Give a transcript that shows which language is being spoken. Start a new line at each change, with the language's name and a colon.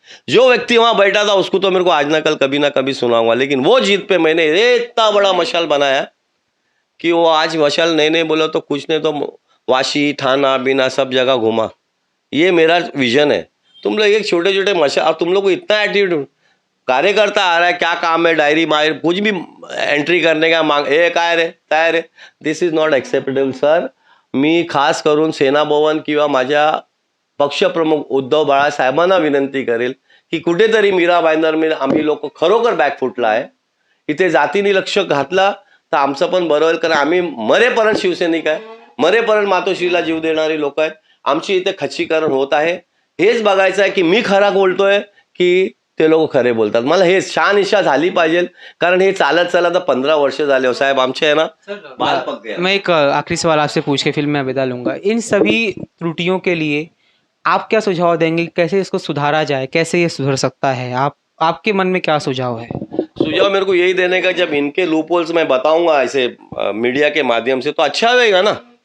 Hindi: जो व्यक्ति वहां बैठा था उसको तो मेरे को आज ना कल कभी ना कभी सुनाऊंगा, लेकिन वो जीत पे मैंने इतना बड़ा मशाल बनाया कि वो आज मशाल नहीं बोला तो कुछ नहीं तो वाशी थाना बीना सब जगह घुमा। ये मेरा विजन है। तुम लोग एक छोटे छोटे मशाल, और तुम लोग को इतना एटीट्यूड, कार्यकर्ता आ रहा है क्या काम है, डायरी मायर कुछ भी एंट्री करने का मांग,
Marathi: ए काय रे काय रे,
English: This is not acceptable sir.
Marathi: मी खास करून सेना भवन किंवा माझ्या पक्षप्रमुख उद्धव बाळासाहेबांना विनंती करेल की कुठेतरी मीरा भाईंदर आम्ही लोक खरोखर बॅक फुटला आहे। इथे जातीने लक्ष घातला तर आमचं पण बरं होईल, कारण आम्ही मरेपर्यंत शिवसैनिक आहे, मरेपर्यंत मातोश्रीला जीव देणारी लोक आहेत। आमची इथे खच्चीकरण होत आहे, हेच बघायचं आहे की मी खरा बोलतोय की ते लोक खरे बोलतात। मला हे शहानिशा झाली पाहिजे, कारण हे चालत चालत 15 वर्ष झाले हो साहेब आमचे,
Hindi: है ना, बाल पक गया। मैं एक आखिरी सवाल आपसे पूछ के फिर मैं विदा लूंगा। इन सभी त्रुटियों के लिए आप क्या सुझाव देंगे? कैसे इसको सुधारा जाए, कैसे ये सुधर सकता है? आपके मन में क्या सुझाव है? सुझाव मेरे को यही देने का, जब इनके लूपहोल्स मैं बताऊंगा ऐसे मीडिया के माध्यम से तो अच्छा रहेगा ना।